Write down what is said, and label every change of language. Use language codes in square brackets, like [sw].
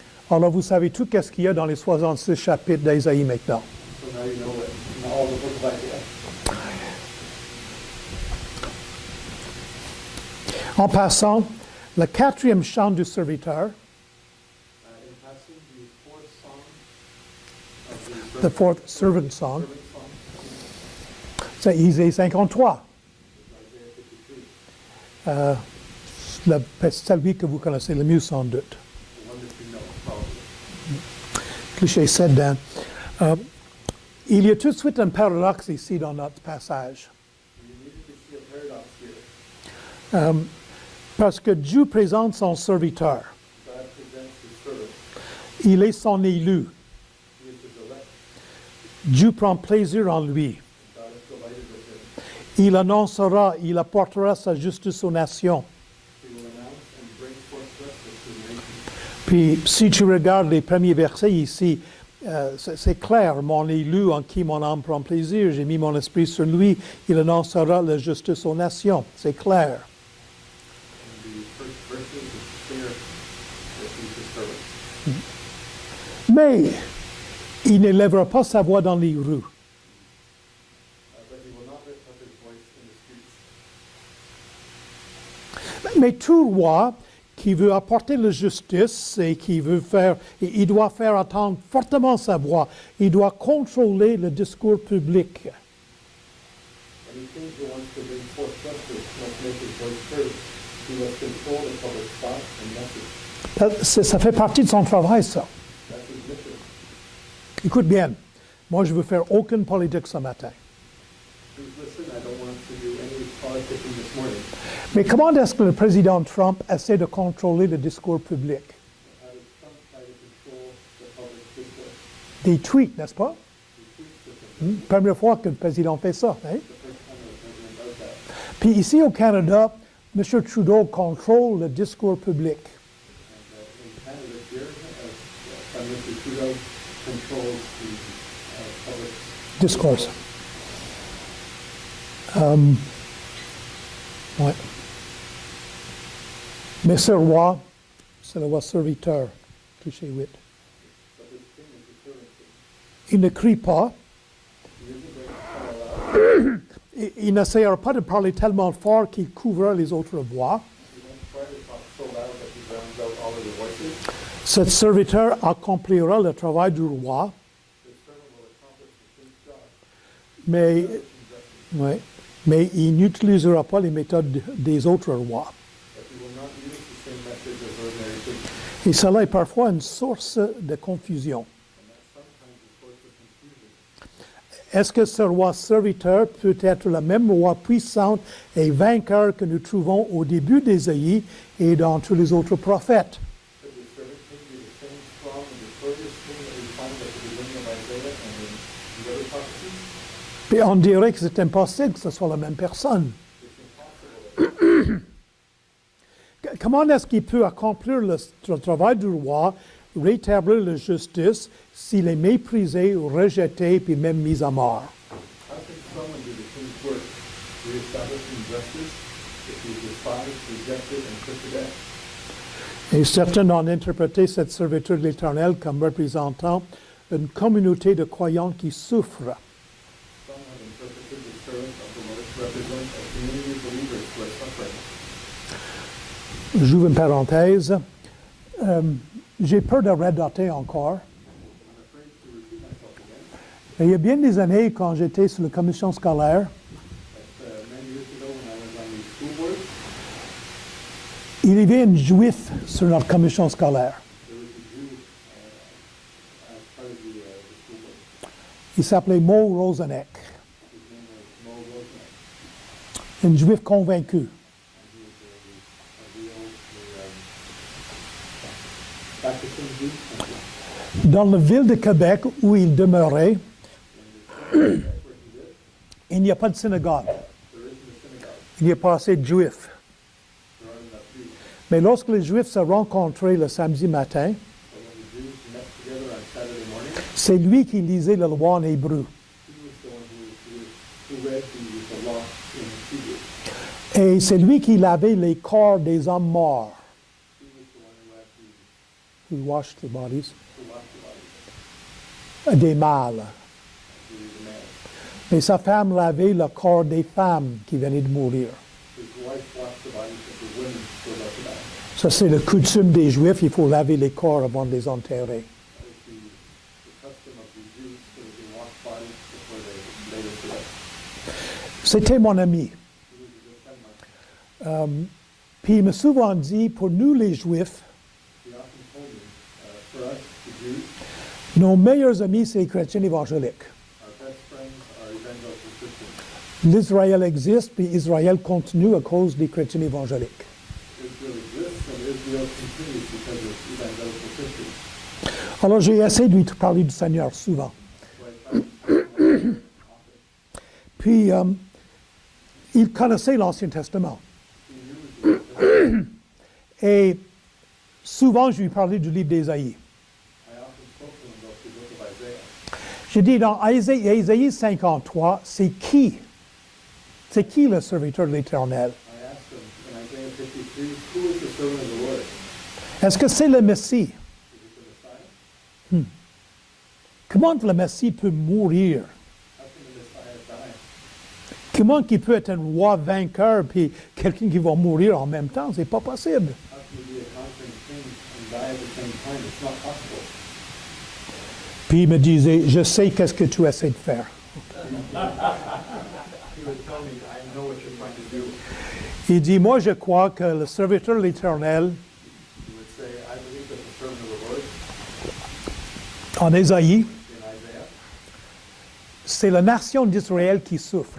[fr] Alors, vous savez tout ce qu'il y a dans les 66 chapitres d'Ésaïe maintenant. [en] So now you know it in all the book of Isaiah. [fr] En passant, le 4e chant du serviteur, [en] In passing the 4th song of the 4th servant song, servant song, [fr] c'est Ésaïe 53. [en] Isaiah 53, [fr] Celui que vous connaissez le mieux sans doute. [en] the one that you know, probably. [fr] Cliché 7 Dan. Il y a tout de suite un paradoxe ici dans notre passage. [en] You immediately see a paradox here. [fr] Parce que Dieu présente son serviteur. [en] God presents his servant. [fr] Il est son élu. [en] He is his elect. [fr] Dieu prend plaisir en lui. [en] God is delighted with him. [fr] Il annoncera, il apportera sa justice aux nations. [en] He will announce and bring forth justice to the nations. [fr] Puis, si tu regardes les premiers versets ici, c'est clair, mon élu en qui mon âme prend plaisir, j'ai mis mon esprit sur lui, il annoncera la justice aux nations. C'est clair. [en] In the first verses, it's clear that he's his servant. [fr] Mais, il n'élèvera pas sa voix dans les rues. [en] But he will not lift up his voice in the streets. [fr] Mais tout roi qui veut apporter la justice et qui veut faire, il doit faire entendre fortement sa voix. Il doit contrôler le discours public. [en] Any king who wants to bring forth justice must make his voice heard. He must control the public thought and message. [fr] Ça fait partie de son travail, ça. [en] That's his mission. [fr] Écoute bien, moi je veux faire aucune politique ce matin. [en] Please listen, I don't want to do any politicking this morning. [fr] Mais comment est-ce que le président Trump essaie de contrôler le discours public? [en] How does Trump try to control the public discourse? [fr] Des tweets, n'est-ce pas? [en] He tweets the [fr] Première fois que le président fait ça. Hein? [en] first time the president does that. [fr] Puis ici au Canada, M. Trudeau contrôle le discours public. [en] And in Canada here, Prime Minister Trudeau controls the public Discourse. [fr] Ouais. Mais ce roi, c'est le roi serviteur, cliché 8. [en] But this king is the servant king. [fr] Il ne crie pas. [en] He isn't going to call out. [fr] Il n'essayera pas de parler tellement fort qu'il couvre les autres voix. [en] He won't try to talk so loud that he drowns out all of the voices. [fr] Ce serviteur accomplira le travail du roi, [en] This servant will accomplish the king's job. [fr] mais, [en] Establishing justice. [fr] ouais, mais il n'utilisera pas les méthodes des autres rois. [en] But he will not use the same message as ordinary kings. [fr] Et cela est parfois une source de confusion. [en] And that's sometimes a source of confusion. [fr] Est-ce que ce roi serviteur peut être le même roi puissant et vainqueur que nous trouvons au début d'Ésaïe et dans tous les autres prophètes? [en] Could the servant king be the same strong and victorious king that we find at the beginning of Isaiah and in the other [fr] Puis on dirait que c'est impossible que ce soit la même personne. Comment est-ce qu'il peut accomplir le travail du roi, rétablir la justice, s'il est méprisé, rejeté, puis même mis à mort? [en] How can someone do the king's work, reestablishing justice, if he is despised, rejected, and put to death? [fr] Et certains ont interprété cette servitude de l'Éternel comme représentant une communauté de croyants qui souffrent. [en] Some have interpreted the servant of the Lord to represent a community of believers who are suffering. [fr] J'ouvre une parenthèse. J'ai peur de radoter encore. [en] I'm afraid to repeat myself again. [fr] Mais il y a bien des années, quand j'étais sur la commission scolaire, [en] But many years ago when I was on the school board, [fr] il y avait un juif sur notre commission scolaire. [en] there was a Jew as part of the school board. [fr] Il s'appelait Mo Rosenek, [en] His name was Mo Roseau. [fr] un juif convaincu. [en] And he was a real Baptist Jew. [fr] Dans la ville de Québec où il demeurait, [en] Where he lived, [fr] il n'y a pas de synagogue. [en] there isn't a synagogue. [fr] Il n'y a pas assez de juifs. [en] There aren't enough Jews. [fr] Mais lorsque les juifs se rencontraient le samedi matin, [en] So when the Jews met together on Saturday morning, [fr] c'est lui qui lisait la loi en hébreu. [en] he was the one who read the law in Hebrew. [fr] Et c'est lui qui lavait les corps des hommes morts. [en] He was the one who had He washed the bodies. to wash the bodies. [fr] Des mâles. [en] He was a man. [fr] Mais sa femme lavait le corps des femmes qui venaient de mourir. [en] His wife washed the bodies of the women who were about to die. [fr] Ça, c'est la coutume des Juifs. Il faut laver les corps avant de les enterrer. [en] That was the custom of the Jews, so that they washed bodies before they laid them to death. [fr] C'était mon ami. [en] He was a good friend of mine. [fr] Puis il m'a souvent dit, pour nous les Juifs, [en] He often told me, for us, the Jews, [fr] nos meilleurs amis, c'est les chrétiens évangéliques. [en] our best friends are evangelical Christians. [fr] L'Israël existe, puis Israël continue à cause des chrétiens évangéliques. [en] Israel exists and Israel continues because of evangelical Christians. [fr] Alors j'ai essayé de lui parler du Seigneur souvent. [en] So I often. [fr] Puis il connaissait l'Ancien Testament. [en] He knew the Old Testament. [fr] Et souvent je lui parlais du livre d'Ésaïe. [en] I often spoke to him about the book of Isaiah. [fr] J'ai dit dans Ésaïe 53, c'est qui? C'est qui le serviteur de l'Éternel? [en] I asked him in Isaiah 53, who is the servant of the Lord? [fr] Est-ce que c'est le Messie? [en] Is it the Messiah? [fr] Comment le Messie peut mourir? [en] How can the Messiah die? [fr] Comment il peut être un roi vainqueur puis quelqu'un qui va mourir en même temps? C'est pas possible. [en] How can he be a conquering king and die at the same time? It's not possible. [fr] Puis il me disait, je sais qu'est-ce que tu essaies de faire. [en] He would tell me, I know what you're trying to do. [fr] Il dit, moi je crois que le serviteur de l'Éternel, [en] He would say, I believe that the servant of the Lord [fr] en Ésaïe, [en] in Isaiah [fr] c'est la nation d'Israël qui souffre.